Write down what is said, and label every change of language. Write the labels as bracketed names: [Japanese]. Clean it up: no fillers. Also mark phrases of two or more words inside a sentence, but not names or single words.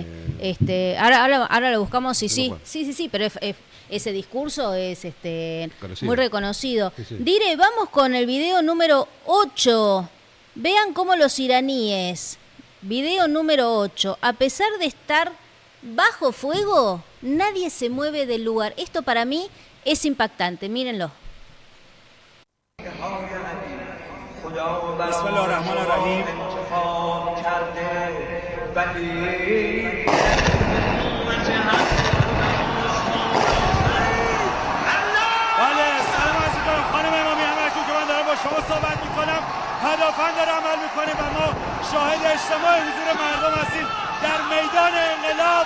[Spanish] Ahora lo buscamos, sí, pero ese discurso es muy reconocido. Sí. Dire, vamos con el video número 8. Vean cómo los iraníes, video número 8, a pesar de estar bajo fuego, nadie se mueve del lugar. Esto para mí es impactante, mírenlo. [Arabic] بسم الله الرحمن الرحیم [Persian] بله سلام عرض می‌کنم خانم امامی همرکو که من دارم با شما صحبت میکنم پدافند داره عمل میکنیم و ما شاهد اجتماع حضور مردم هستیم در میدان انقلاب.